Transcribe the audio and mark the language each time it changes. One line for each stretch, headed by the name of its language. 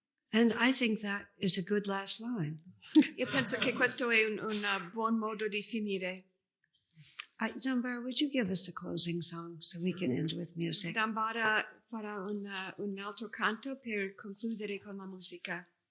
English: And I think that is a good last line.
Italian: Io penso che questo è un buon modo di finire.
English: Zambara, would you give us a closing song so we can end with music?
Italian: Zambara farà un altro canto per concludere con la musica.